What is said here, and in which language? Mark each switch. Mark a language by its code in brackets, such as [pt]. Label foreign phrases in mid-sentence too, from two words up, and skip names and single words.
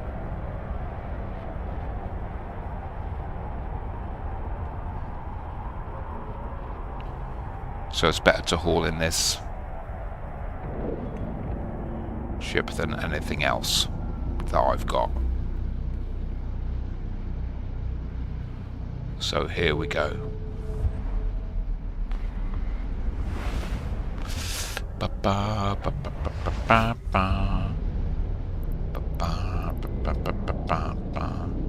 [en] So it's better to haul in this ship than anything else that I've got. So here we go. Ba ba ba ba ba ba ba ba. Ba ba ba ba ba ba ba.